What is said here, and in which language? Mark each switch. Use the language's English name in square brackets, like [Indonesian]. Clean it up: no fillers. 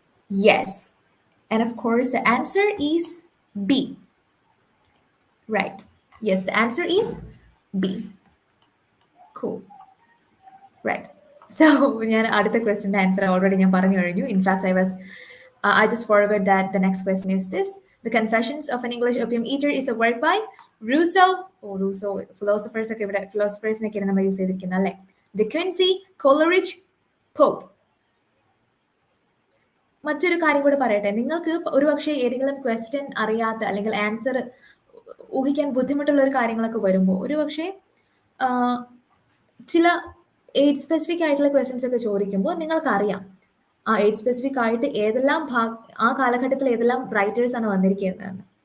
[English] Yes, and of course the answer is B. Right. Yes, the answer is B. Cool. Right. [Malayalam] So, ഞാൻ അടുത്ത ക്വസ്റ്റ്യൻ്റെ answer already ഞാൻ പറഞ്ഞു കഴിഞ്ഞു. [English] In fact I just forgot that the next question is this. The Confessions of an English Opium Eater is a work by Rousseau. Rousseau. [Malayalam] Philosophers ഒക്കെ ഇവിടെ ഫിലോസഫേഴ്സിനൊക്കെയാണ് നമ്മൾ use ചെയ്തിരിക്കുന്നത് അല്ലേ? De Quincey, Coleridge, Pope. മറ്റൊരു കാര്യം കൂടെ പറയട്ടെ. നിങ്ങൾക്ക് ഒരുപക്ഷെ ഏതെങ്കിലും ക്വസ്റ്റ്യൻ അറിയാത്ത അല്ലെങ്കിൽ ആൻസർ ഊഹിക്കാൻ ബുദ്ധിമുട്ടുള്ള ഒരു കാര്യങ്ങളൊക്കെ വരുമ്പോൾ ഒരുപക്ഷെ ചില ഏജ് സ്പെസിഫിക് ആയിട്ടുള്ള ക്വസ്റ്റ്യൻസ് ഒക്കെ ചോദിക്കുമ്പോൾ നിങ്ങൾക്കറിയാം ആ ഏജ് സ്പെസിഫിക് ആയിട്ട് ഏതെല്ലാം ആ കാലഘട്ടത്തിൽ ഏതെല്ലാം റൈറ്റേഴ്സ് ആണ് വന്നിരിക്കുന്നതെന്ന്.